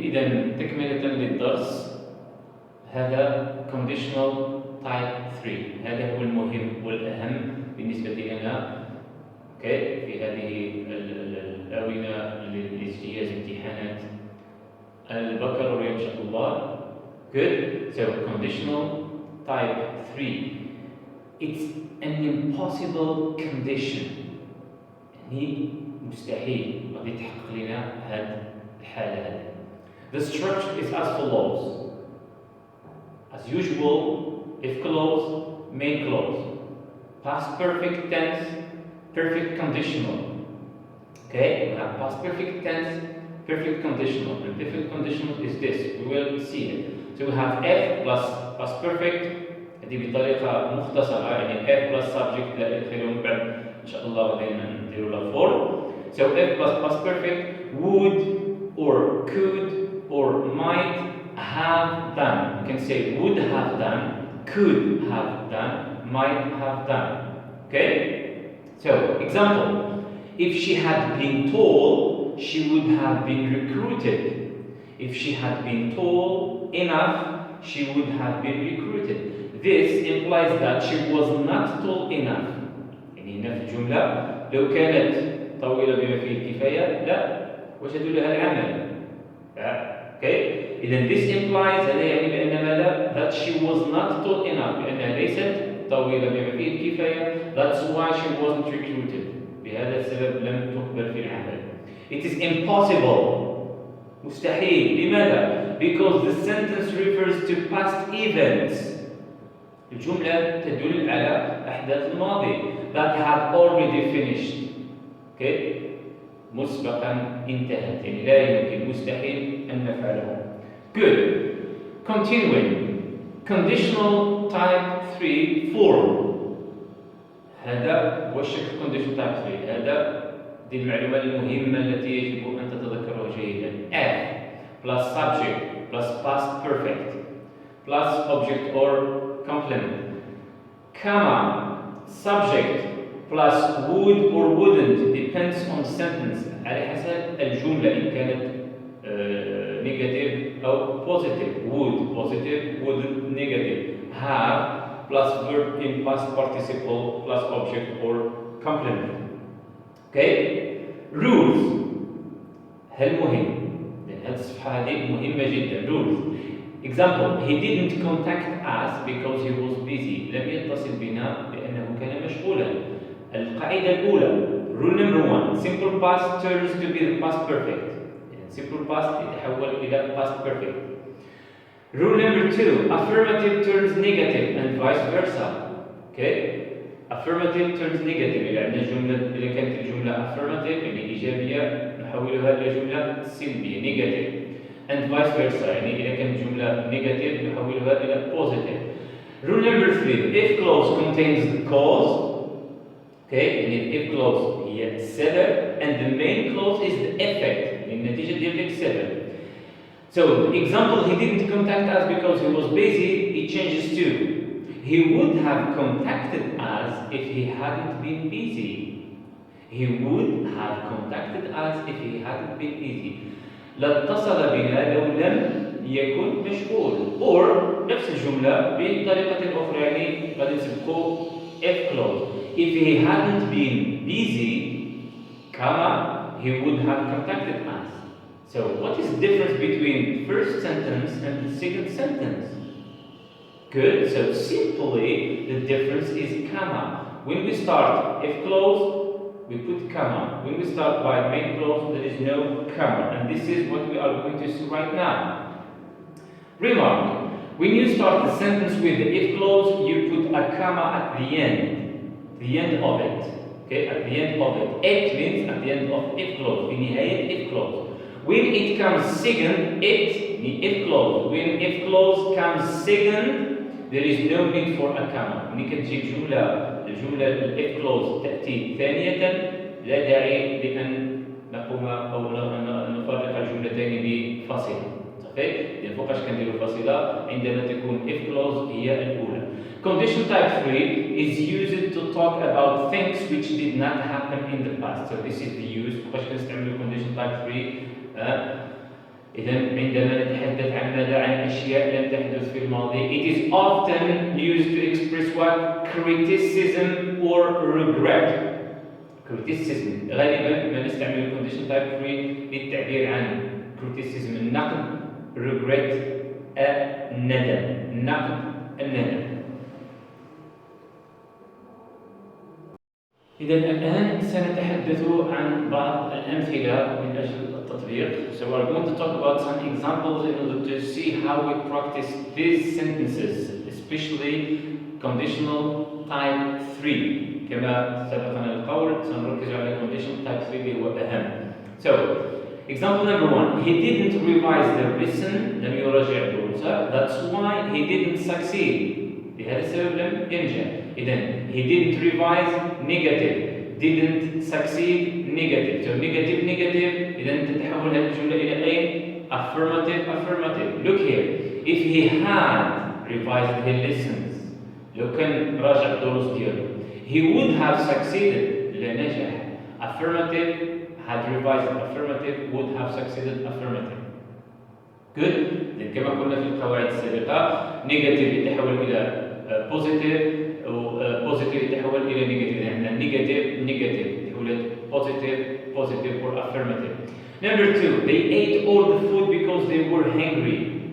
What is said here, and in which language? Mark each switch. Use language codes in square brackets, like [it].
[ar] إذا تكملة للدرس هذا Conditional Type 3. هذا هو المهم والأهم بالنسبة لنا اوكي في هذه الآونة لاجتياز امتحانات البكالوريا إن شاء الله. [en] Good. So conditional type 3. It's an impossible condition. [ar] يعني مستحيل غادي يتحقق لنا هذه الحالة هذه. [en] The structure is as follows. As usual, if clause, main clause. Past perfect tense, perfect conditional. Okay, we have past perfect tense, perfect conditional. And perfect conditional is this. We will see it. So we have F plus past perfect. [ar] هذه بطريقة مختصرة يعني F plus subject إلى آخره ومن بعد إن شاء الله غادي نديرو لها form. [en] So F plus past perfect would or could or might have done. You can say would have done, could have done, might have done. Okay? So example. If she had been tall, she would have been recruited. If she had been tall enough, she would have been recruited. This implies that she was not tall enough. [ar] يعني هنا في الجملة لو كانت طويلة بما فيه الكفاية لا وجدوا لها العمل. [en] Okay? [ar] إذا [en] this implies [ar] هذا يعني بأن ماذا؟ [en] That she was not tall enough [ar] لأنها ليست طويلة بما فيه الكفاية. [en] That's why she wasn't recruited. [ar] بهذا السبب لم تقبل في العمل. [en] It is impossible. [ar] مستحيل. لماذا؟ [en] Because the sentence refers to past events. [ar] الجملة تدل على أحداث الماضي [en] that have already finished. [ar] Okay? مسبقا انتهت. يعني لا يمكن مستحيل أن نفعله. [en] Good. Continuing. Conditional type 3 form. [ar] هذا هو الشكل [en] conditional type 3. [ar] هذا دي المعلومة المهمة التي يجب أن تتذكرها جيدا. [en] F plus subject plus past perfect plus object or complement, comma, subject plus would or wouldn't depends on sentence [ar] على حسب الجملة إن كانت [en] negative أو positive. Would positive, wouldn't negative. Have plus verb in past participle plus object or complement. Okay? Rules. [ar] هل مهم؟ لأن هذه الصفحة هذه مهمة جدا. [en] Rules. Example, he didn't contact us because he was busy. [ar] لم يتصل بنا لأنه كان مشغولا. القاعدة الأولى, [en] rule number 1, simple past turns to be the past perfect. Simple past [ar] يتحول إلى [en] past perfect. Rule number 2, affirmative turns negative and vice versa. Okay? Affirmative turns negative. [ar] إذا عندنا جملة إذا كانت الجملة affirmative يعني إيجابية نحولها إلى جملة سلبية negative. [en] And vice versa. [ar] يعني إذا كانت الجملة negative نحولها إلى positive. [en] Rule number 3, if clause contains the cause. Okay? [ar] يعني [en] if clause [ar] هي السبب [en] and the main clause is the effect. [ar] النتيجة ديال السبب. [en] So the example, he didn't contact us because he was busy, it changes to he would have contacted us if he hadn't been busy. He would have contacted us if he hadn't been busy. [ar] لاتصل بنا لو لم يكن مشغول. Or نفس الجملة بطريقة أخرى يعني غادي نسبقوا if clause. [en] If he hadn't been busy, comma, he would have contacted us. So what is the difference between the first sentence and the second sentence? Good. So simply the difference is comma. When we start if clause, we put comma. When we start by main clause, there is no comma. And this is what we are going to see right now. Remark. When you start the sentence with the if clause, you put a comma at the end of it. Okay, at the end of it. It means at the end of if clause. [ar] في نهاية [en] if clause. When it comes second, if clause. When if clause comes second, there is no need for a comma. [ar] ملي كتجي الجملة if clause تأتي ثانية لا داعي لأن نقوم أو نفرق الجملتين بفاصلة. صحيح؟ إذا فوقاش كنديروا فاصلة عندما تكون if clause هي الأولى. [en] Conditional type 3 is used to talk about things which did not happen in the past. So this is the use. [ar] فوقاش كنستعملوا conditional type 3 إذا عندما نتحدث عن ماذا؟ عن أشياء لم تحدث في الماضي. [en] It is often used to express what? Criticism or regret. criticism. [ar] غالبا ما نستعمل conditional type 3 للتعبير عن criticism النقد، regret الندم، النقد الندم. إذا الآن سنتحدث عن بعض الأمثلة من أجل التطبيق. [en] So we're going to talk about some examples in order to see how we practice these sentences, especially conditional type 3. [ar] كما سبقنا القول سنركز على conditional type 3 اللي هو أهم. [en] So example number 1, he didn't revise the lesson. [ar] لم يراجع دروسه. [en] That's why he didn't succeed. [ar] لهذا السبب لم ينجح. إذن [en] he didn't revise negative, didn't succeed negative. [ar] So negative إذن تتحول هذه الجملة إلى أين؟ affirmative. [en] Look here. If he had revised his lessons, [ar] لو كان راجع الدروس ديالو, [en] he would have succeeded. [ar] لنجح. [en] Affirmative had revised. Affirmative would have succeeded. Affirmative. Good. [ar] لأن كما قلنا في القواعد السابقة negative يتحول إلى positive و positive يتحول إلى negative. يعني negative يتحول إلى positive [en] or affirmative. Number 2, they ate all the food because they were hungry.